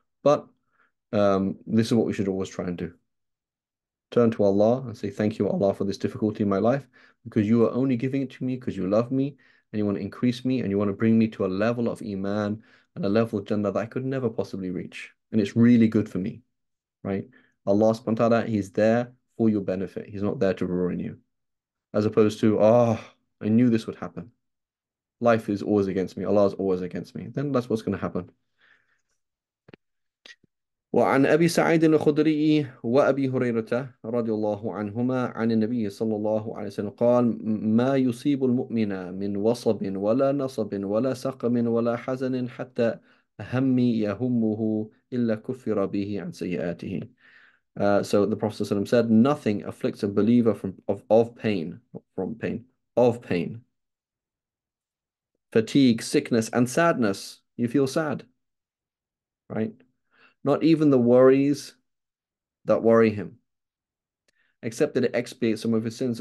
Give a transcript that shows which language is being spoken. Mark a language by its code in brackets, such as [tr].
[en] But this is what we should always try and do. Turn to Allah and say, thank you, Allah, for this difficulty in my life, because you are only giving it to me because you love me and you want to increase me and you want to bring me to a level of Iman and a level of Jannah that I could never possibly reach. And it's really good for me, right? Allah subhanahu wa ta'ala, He's there for your benefit. He's not there to ruin you. As opposed to, oh, I knew this would happen. Life is always against me. Allah is always against me. Then that's what's going to happen. [ar] وعن أبي سعيد الخدري وأبي هريرة رضي الله عنهما عن النبي صلى الله عليه وسلم قال ما يصيب المؤمن من وصب ولا نصب ولا سقم ولا حزن حتى هم يهمه إلا كفر به عن سيئاته. [en] So the Prophet ﷺ said, nothing afflicts a believer of pain, not from pain, of pain, fatigue, sickness, and sadness. You feel sad, right? Not even the worries that worry him, except that it expiates some of his sins.